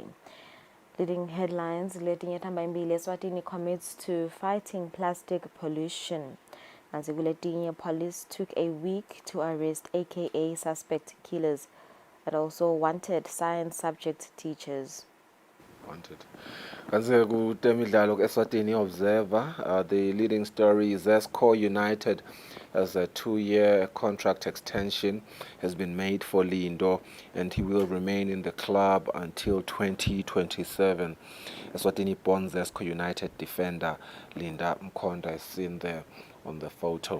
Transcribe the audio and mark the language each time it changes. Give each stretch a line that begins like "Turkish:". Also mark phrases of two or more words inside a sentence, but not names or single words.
English: Leading headlines, Eswatini commits to fighting plastic pollution. Police took a week to arrest AKA suspect killers and also wanted science subject teachers. Wanted.
Swati: Kanze kutemidlalo Eswatini Observer, the leading story is Zesco United as a 2-year contract extension has been made for Lindo and he will remain in the club until 2027. Eswatini born Zesco United defender Linda Mkonda is seen there on the photo.